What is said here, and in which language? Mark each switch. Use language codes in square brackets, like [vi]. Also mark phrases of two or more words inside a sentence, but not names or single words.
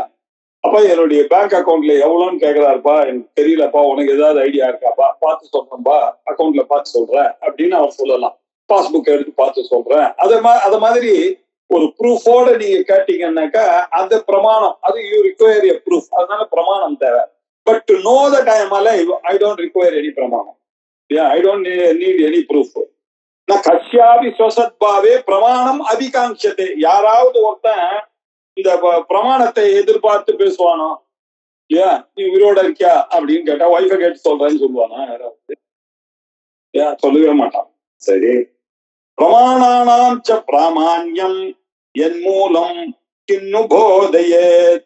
[ta] அப்பா என்னுடைய பேங்க் அக்கௌண்ட்ல எவ்வளவுன்னு கேக்குறாருப்பா, எனக்கு தெரியலப்பா, உனக்கு ஏதாவது ஐடியா இருக்காப்பா, பார்த்து சொல்றேன்பா, அக்கௌண்ட்ல பார்த்து சொல்றேன் அப்படின்னு அவர் சொல்லலாம். பாஸ்புக் எடுத்து பார்த்து சொல்றேன். அத மாதிரி ஒரு ப்ரூஃபோட நீங்க கேட்டீங்கன்னாக்கா அந்த பிரமாணம், அது [en] you require a proof. [ta] அதனால பிரமாணம் தேவை. [en] But to know that I am alive, I don't require any pramana. Yeah, I don't need any proof. [sa] न कस्यचित् स्वसद्भावे प्रमाणम् अभिकाङ्क्ष्यते. [ta] யாராவது ஒருத்தன் இந்த பிரமாணத்தை எதிர்பார்த்து பேசுவானோ இல்லையா? நீ உயிரோட இருக்கியா அப்படின்னு கேட்டா ஒய்ஃபை கேட்டு சொல்றேன்னு சொல்லுவானா? யாராவது சொல்லவே மாட்டான். [sa] சரி, प्रमाणानां च प्रामाण्यम् येन मूलम् किन्नु बोधयेत्.